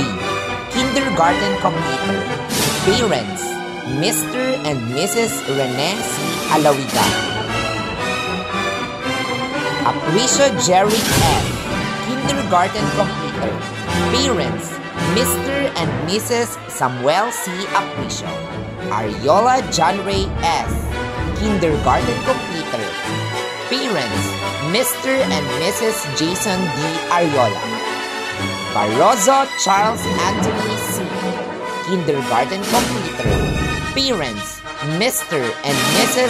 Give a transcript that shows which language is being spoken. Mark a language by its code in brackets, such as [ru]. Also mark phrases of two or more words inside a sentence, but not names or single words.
[en] Kindergarten Completer. Parents, Mr. and Mrs. Rene C. Alawigan. Apricio Jerry F. Kindergarten Completer. Parents, Mr. and Mrs. Samuel C. Apricio. Ariola John Ray S. Kindergarten Completer. Parents, Mr. and Mrs. Jason D. Ariola. Barroso Charles Anthony C. Kindergarten Completer. Parents, Mr. and Mrs.